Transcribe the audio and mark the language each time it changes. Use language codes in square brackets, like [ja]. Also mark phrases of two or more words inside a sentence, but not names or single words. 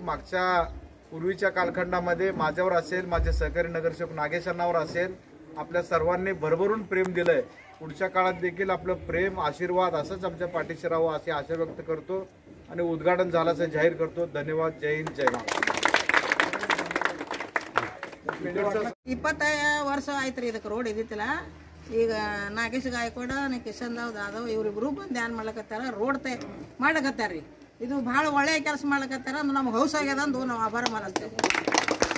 [mr] मागच्या पूर्वीच्या कालखंडामध्ये माझ्यावर असेल, माझे सहकारी नगरसेवक नागेशांनावर असेल, आपल्या सर्वांनी भरभरून प्रेम दिलंय। पुढच्या काळात देखील आपलं प्रेम, आशीर्वाद असंच आमच्या पाठीशी राहावं अशी आशा व्यक्त करतो आणि उद्घाटन झाल्याचं जाहीर करतो। धन्यवाद। जय हिंद, जय महाराष्ट्र। [kn] 20 ವರ್ಷ ಆಯ್ತು ರೀ ಇದಕ್ಕೆ ರೋಡ್ ಇದ್ದಿತ್ತಿಲ್ಲ। ಈಗ ನಾಗೇಶ್ ಗಾಯಕವಾಡ ಕಿಶನ್ ಜಾಧವ್ ಇವರಿಬ್ರು ಬಂದು ಏನ್ ಮಾಡ್ಲಕತ್ತಾರ, ರೋಡ್ ಮಾಡ್ಲಕತ್ತಾರ ರೀ। ಇದು ಭಾಳ ಒಳ್ಳೆಯ ಕೆಲಸ ಮಾಡ್ಲಕತ್ತಾರ, ನಮ್ಗೆ ಹೌಸ್ ಆಗ್ಯದ ಅಂದು ನಾವು ಆಭಾರ ಮಾನಸ್ತೇವೆ।